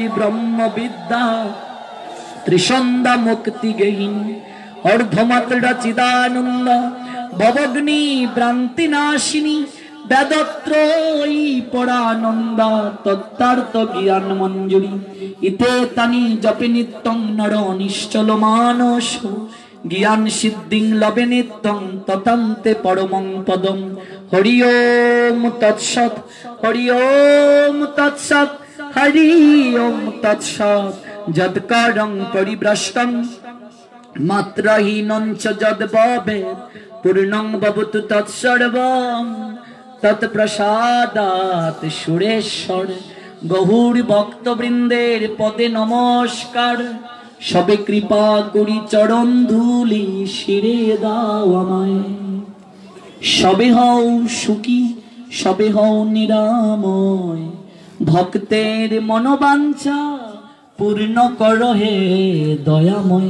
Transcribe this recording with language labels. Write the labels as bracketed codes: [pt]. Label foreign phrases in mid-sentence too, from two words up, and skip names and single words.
[sa] ब्रह्मविद्या त्रिसन्ध्या मुक्ति गेहिनी अर्धमात्रा चिदानन्द भवघ्नी भ्रान्ति नाशिनी वेदत्रयी परानन्दा तत्त्वार्थ ज्ञान मञ्जरी इति तानि जपे नित्यं नर निश्चल मानस ज्ञान सिद्धिं लभे नित्यं ततोऽन्ते परमं पदम्। हरि ॐ तत्सत्, हरि ॐ तत्सत्, हरि ॐ तत्सत्। यत्कारं परिभ्रष्टं मात्राहीनं च यद्भवेत् पूर्णं भवतु तत्सर्वं तत्प्रसादात् सुरेश्वर। [bn] গৌর ভক্তবৃন্দের পদে নমস্কার, সবে কৃপা করি চরণ ধুলি শিরে দাও আমায়। সবে হও সুখী, সবে হও নিরাময়, ভক্তের মনোবাঞ্ছা পূর্ণ কর হে দয়াময়।